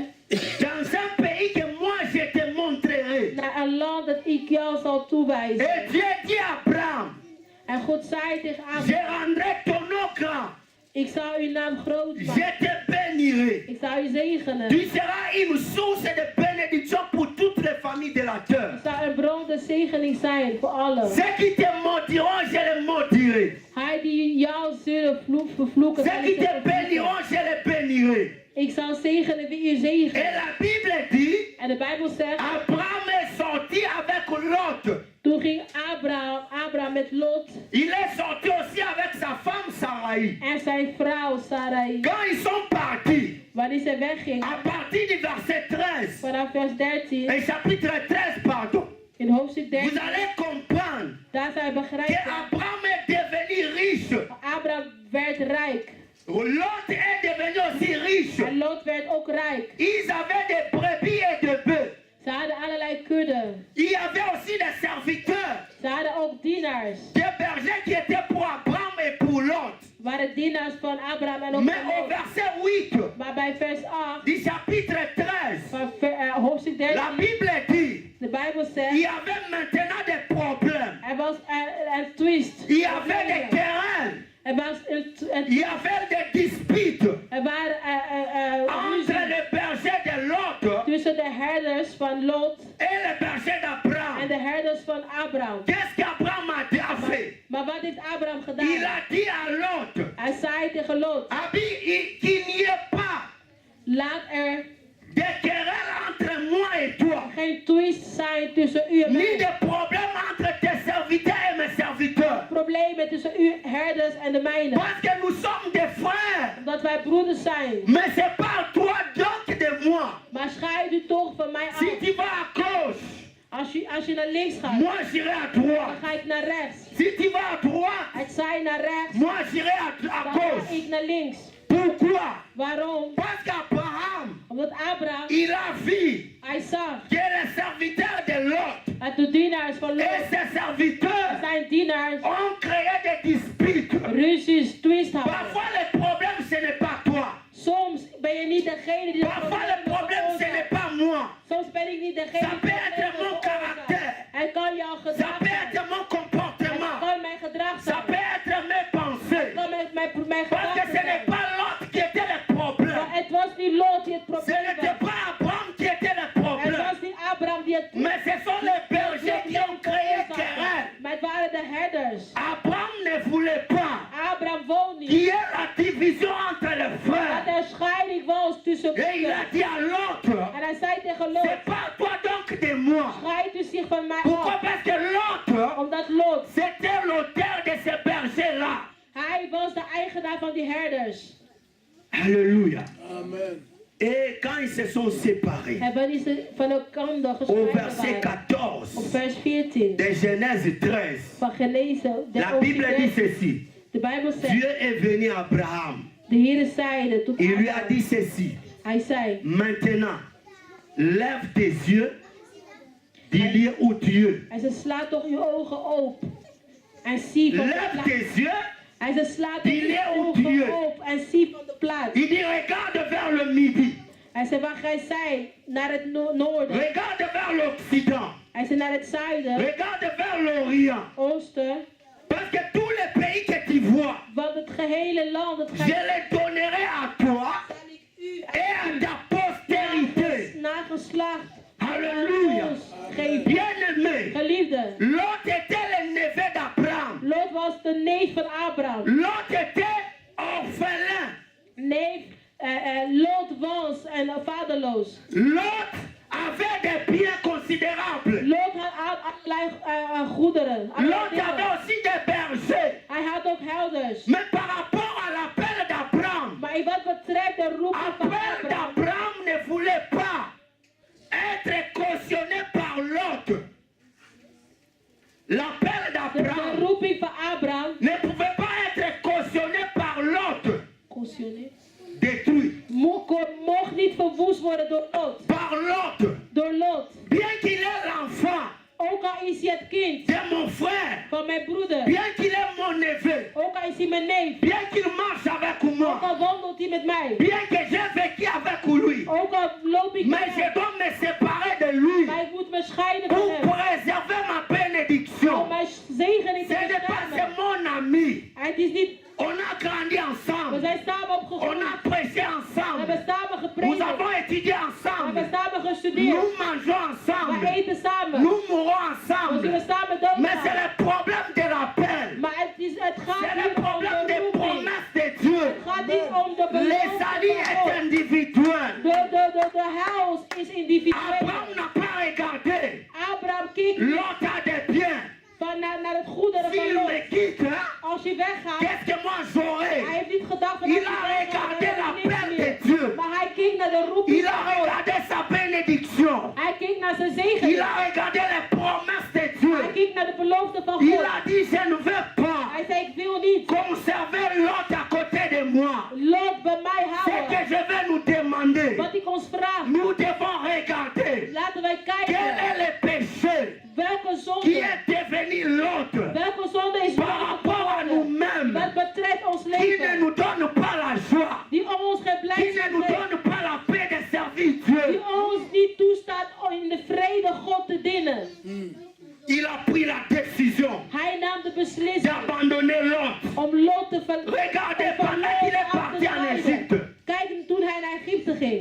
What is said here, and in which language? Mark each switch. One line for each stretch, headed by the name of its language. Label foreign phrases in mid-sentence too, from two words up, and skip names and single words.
French: dans un pays que moi je te montrerai.
Dutch: naar een land dat ik jou zal toewijzen.
French: Et Dieu dit à Abraham,
Dutch: En God zei tegen
French: je
Dutch: Abraham,
French: rendrai ton nom grand,
Dutch: ik zal uw naam groot
French: je
Dutch: maken.
French: te bénirai.
Dutch: Ik zal u zegenen.
French: Tu seras une source de bénédiction pour toutes les familles de la
Dutch: Ik
French: terre.
Dutch: zal een bron de zegening zijn voor allen.
French: Ceux qui te maudiront, je les maudirai.
Dutch: Hij die jou zullen vervloeken, zal
French: Ceux qui
Dutch: ik
French: te
Dutch: vervloeken.
French: béniront, je les bénirai.
Dutch: Ik zal zegenen wie u
French: Et
Dutch: zegenen.
French: la Bible dit,
Dutch: En de Bijbel zegt,
French: Abraham est sorti avec Lot.
Dutch: toen ging Abraham met Lot
French: Il est sorti aussi avec sa femme Sarai.
Dutch: en zijn vrouw Sarai.
French: Quand ils sont partis,
Dutch: Wanneer ze wegging,
French: à partir du verset 13,
Dutch: vanaf vers 13,
French: et chapitre 13, pardon,
Dutch: in hoofdstuk
French: vous
Dutch: 13,
French: allez comprendre
Dutch: daar zij
French: que
Dutch: begrijpen,
French: Abraham est devenu riche.
Dutch: Abraham werd rijk.
French: Lot est devenu aussi riche.
Dutch: En Lot werd ook rijk.
French: Ils avaient des brebis et des bœufs.
Dutch: Ze hadden allerlei kudden.
French: Il y avait aussi des serviteurs,
Dutch: Ze hadden ook dienaars.
French: des bergers qui étaient pour Abraham et pour Lot.
Dutch: Waren dienaars van Abraham en ook
French: Mais
Dutch: van
French: au
Dutch: Lot.
French: verset 8
Dutch: Maar bij vers 8
French: du chapitre 13,
Dutch: van hoofdstuk
French: la
Dutch: 13,
French: Bible dit,
Dutch: de Bijbel
French: il
Dutch: zegt,
French: y avait maintenant des problèmes.
Dutch: er was een twist.
French: Il y avait des querelles.
Dutch: Er was
French: Il y avait des disputes
Dutch: er waren
French: entre
Dutch: ruzie
French: les bergers de Lot
Dutch: tussen de herders van Lot
French: et les bergers
Dutch: en
French: d'Abraham.
Dutch: de herders van Abraham.
French: Qu'est-ce qu'Abraham a fait?
Dutch: Maar wat heeft Abraham
French: Il
Dutch: gedaan?
French: a dit à Lot,
Dutch: Hij zei tegen Lot,
French: qu'il n'y ait pas
Dutch: laat er
French: de querelles entre moi et toi,
Dutch: geen twist zijn tussen u en
French: ni
Dutch: mij.
French: de problèmes entre tes serviteurs et mes serviteurs.
Dutch: Problemen tussen u herders en de mijnen.
French: Parce que nous sommes des frères.
Dutch: Omdat wij broeders zijn.
French: Mais c'est pas à toi donc de moi.
Dutch: Maar scheid u toch van mij
French: Si
Dutch: af.
French: tu vas à gauche,
Dutch: Als je naar links gaat,
French: moi j'irai à droite.
Dutch: dan ga ik naar rechts.
French: Si tu vas à droite,
Dutch: Het zij naar rechts,
French: moi j'irai à
Dutch: dan ga
French: gauche.
Dutch: ik naar links.
French: Pourquoi?
Dutch: Waarom?
French: Parce qu'Abraham,
Dutch: Omdat Abraham,
French: il a vu
Dutch: hij zag
French: que les serviteurs de Lot
Dutch: dat de dienaars van
French: et
Dutch: Lot,
French: ses serviteurs
Dutch: zijn dienaars,
French: ont créé des disputes.
Dutch: ruzies, twist hadden.
French: Parfois le problème ce n'est pas toi.
Dutch: Soms ben je niet degene die de
French: Parfois le problème ce n'est pas moi.
Dutch: Soms ben ik niet degene
French: Ça
Dutch: die
French: peut
Dutch: het
French: être
Dutch: probleem
French: mon
Dutch: veroorzaakt.
French: caractère.
Dutch: Het kan jouw
French: Ça
Dutch: gedrag
French: peut
Dutch: zijn.
French: être mon
Dutch: Het
French: comportement.
Dutch: kan mijn gedrag
French: Ça
Dutch: zijn.
French: peut être mes pensées.
Dutch: Het kan mijn
French: Parce que
Dutch: gedachten
French: ce n'est
Dutch: zijn.
French: pas l'autre qui était le problème.
Dutch: Maar het was niet Lot die het
French: Ce
Dutch: probleem
French: n'était
Dutch: was.
French: pas Abraham qui était le
Dutch: Het
French: problème.
Dutch: was niet Abraham die het
French: Mais ce sont les bergers qui ont créé querelle.
Dutch: Maar het waren de herders.
French: Abraham ne voulait pas
Dutch: Abraham wou
French: qu'il
Dutch: niet
French: y ait la division entre les
Dutch: dat
French: frères.
Dutch: er scheiding was tussen
French: Et il a
Dutch: broeders.
French: dit à l'autre,
Dutch: En hij zei tegen Lot,
French: c'est pas toi donc de moi.
Dutch: scheid u zich van mij
French: Pourquoi?
Dutch: af.
French: Parce que l'autre,
Dutch: Omdat Lot,
French: c'était l'auteur de ces bergers-là.
Dutch: hij was de eigenaar van die herders.
French: Alléluia.
Dutch: Amen.
French: Et quand ils se sont séparés,
Dutch: En wanneer ze van elkaar
French: au
Dutch: gescheiden
French: verset
Dutch: waren,
French: 14
Dutch: op vers 14
French: de Genèse 13,
Dutch: van Genezen, de
French: la Bible dit
Dutch: hoofdstuk 13,
French: ceci.
Dutch: de Bijbel zegt,
French: Dieu est venu à Abraham.
Dutch: de Heer zeide tot
French: Il lui a
Dutch: Abraham,
French: dit ceci.
Dutch: hij zei,
French: Maintenant, lève tes yeux du lieu où tu es.
Dutch: hij zei, sla toch uw ogen open en zie van de
French: Lève
Dutch: plaats.
French: tes yeux.
Dutch: Hij zei, sla toch Die leeuw uw die je- ogen open en zie van de plaats.
French: Il dit, regarde vers le midi.
Dutch: Hij zei, waar gij zij? Naar het noorden.
French: Regarde vers l'Occident.
Dutch: Hij zei, naar het zuiden,
French: Regarde vers l'Orient.
Dutch: oosten.
French: Parce que tous les pays que tu vois,
Dutch: Want het gehele land, het
French: je les donnerai à toi et à ta postérité.
Dutch: nageslacht
French: Alléluia.
Dutch: geven.
French: Bien-aimé,
Dutch: Geliefde,
French: Lot était le neveu d'Abraham.
Dutch: Lot was de neef van Abraham.
French: Lot était orphelin.
Dutch: Neef, Lot was en vaderloos.
French: Lot avait des biens considérables.
Dutch: Lot had allerlei goederen. allerlei
French: Lot
Dutch: dingen.
French: avait aussi des bergers.
Dutch: Hij had ook helders.
French: Mais par rapport à l'appel d'Abraham,
Dutch: Maar in wat betreft de roeping van
French: l'appel
Dutch: Abraham,
French: d'Abraham ne voulait pas être cautionné par Lot. L'appel de d'Abraham
Dutch: roeping van Abraham,
French: ne pouvait pas être cautionné par Lot. cautionné, Détruit.
Dutch: mocht niet verwoest worden door Lot.
French: Par Lot.
Dutch: Door Lot.
French: Bien qu'il ait l'enfant,
Dutch: Ook al is hij het kind
French: de mon frère,
Dutch: van mijn broeder.
French: bien qu'il est mon neveu,
Dutch: Ook al is hij mijn neef.
French: bien qu'il marche avec
Dutch: Ook
French: moi,
Dutch: al wandelt hij met mij.
French: bien que j'ai vécu avec lui,
Dutch: Ook al loop ik met
French: mais je
Dutch: hem.
French: dois me séparer de lui
Dutch: Maar ik moet me scheiden van
French: pour
Dutch: hem.
French: préserver ma
Dutch: Om
French: bénédiction.
Dutch: mijn zegening te
French: Ce n'est pas
Dutch: beschermen.
French: c'est mon ami.
Dutch: Het is niet,
French: On a grandi
Dutch: we
French: ensemble.
Dutch: zijn samen
French: On
Dutch: opgegroeid.
French: a prêché
Dutch: We
French: ensemble.
Dutch: hebben samen
French: Nous
Dutch: gepredikt.
French: avons étudié
Dutch: We
French: ensemble.
Dutch: hebben samen gestudeerd.
French: Nous mangeons
Dutch: We
French: ensemble.
Dutch: eten samen.
French: Nous mourons
Dutch: We
French: ensemble.
Dutch: zullen samen
French: Mais c'est
Dutch: doodgaan.
French: le problème de l'appel.
Dutch: Maar het gaat
French: C'est le
Dutch: hier om
French: problème
Dutch: de
French: des
Dutch: roeping.
French: promesses de Dieu.
Dutch: Het gaat niet om de
French: Les salut
Dutch: belofte
French: est
Dutch: van God.
French: individuel.
Dutch: De heils is individueel.
French: Abraham n'a pas regardé
Dutch: Abraham keek
French: l'autre a des biens.
Dutch: naar het goede
French: S'il
Dutch: van Lot.
French: me quitte, hein,
Dutch: Als je weggaat,
French: qu'est-ce que moi j'aurai?
Dutch: hij heeft niet gedacht van
French: Il
Dutch: als je
French: a
Dutch: weggaat,
French: regardé
Dutch: dan
French: la
Dutch: heb je niks
French: paix
Dutch: meer.
French: de Dieu.
Dutch: Maar hij keek naar de roeping
French: Il a
Dutch: van God.
French: regardé sa bénédiction.
Dutch: Hij keek naar zijn
French: Il
Dutch: zegen.
French: a regardé les promesses de
Dutch: Hij
French: Dieu.
Dutch: keek naar de belofte van
French: Il
Dutch: God.
French: a dit, je ne veux pas
Dutch: Hij zei, ik wil niet
French: conserver l'autre à côté de moi.
Dutch: Lot bij mij
French: Ce que
Dutch: houden.
French: je vais nous demander,
Dutch: Wat ik ons vraag,
French: nous devons regarder
Dutch: laten wij
French: quel
Dutch: kijken.
French: est le péché
Dutch: Welke
French: qui
Dutch: zonde,
French: est devenu l'autre
Dutch: welke zonde is
French: par rapport à nous-mêmes,
Dutch: wat betreft ons
French: qui ne
Dutch: leven.
French: nous donne pas la joie,
Dutch: Die ons geen
French: qui ne
Dutch: blijdschap
French: nous
Dutch: geeft.
French: donne pas la paix de servir
Dutch: Die
French: Dieu.
Dutch: ons niet toestaat om in de vrede God te dienen.
French: Il a pris la décision
Dutch: Hij nam de beslissing
French: d'abandonner l'autre.
Dutch: om Lot te verlaten.
French: Regardez, pendant qu'il est parti en Égypte,
Dutch: Kijk toen hij naar Egypte ging.